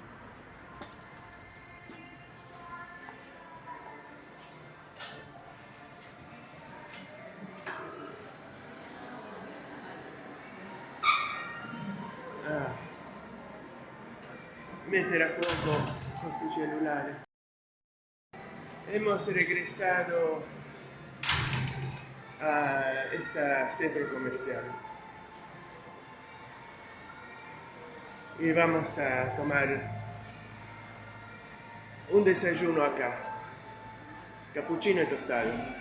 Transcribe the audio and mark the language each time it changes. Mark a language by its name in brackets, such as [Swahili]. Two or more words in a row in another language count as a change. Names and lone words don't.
[Italian] Ah, meter a fuoco questi cellulari. [Spanish] Hemos regresado a esta centro comercial y vamos a tomar un desayuno acá, cappuccino y tostado.